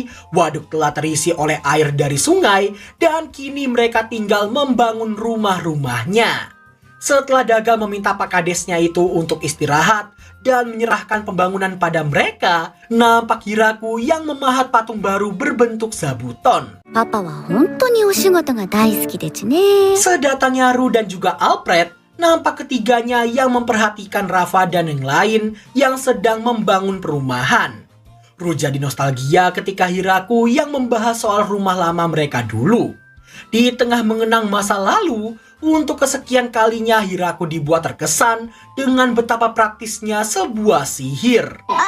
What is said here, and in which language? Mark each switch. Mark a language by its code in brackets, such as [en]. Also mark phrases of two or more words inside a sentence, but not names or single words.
[id] Waduk telah terisi oleh air dari sungai, dan kini mereka tinggal membangun rumah-rumahnya. Setelah Daga meminta Pak Kadesnya itu untuk istirahat dan menyerahkan pembangunan pada mereka, nampak Hiraku yang memahat patung baru berbentuk zabuton. [ja] パパは本当にお仕事が大好きですね。 [id] Sedatangnya Ru dan juga Alfred, nampak ketiganya yang memperhatikan Rafa dan yang lain yang sedang membangun perumahan. Ru jadi nostalgia ketika Hiraku yang membahas soal rumah lama mereka dulu. Di tengah mengenang masa lalu, untuk kesekian kalinya Hiraku dibuat terkesan dengan betapa praktisnya sebuah sihir.